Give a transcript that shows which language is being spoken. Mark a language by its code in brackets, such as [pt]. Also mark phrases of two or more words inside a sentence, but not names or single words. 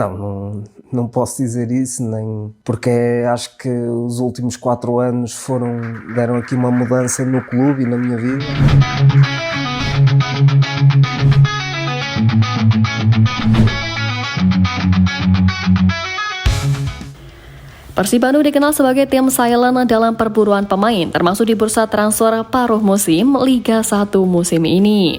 [pt] Não posso dizer isso, nem porque acho que os últimos 4 anos deram aqui uma mudança no clube e na minha vida. [id] Persib Bandung dikenal sebagai tim silent dalam perburuan pemain, termasuk di bursa transfer paruh musim Liga 1 musim ini.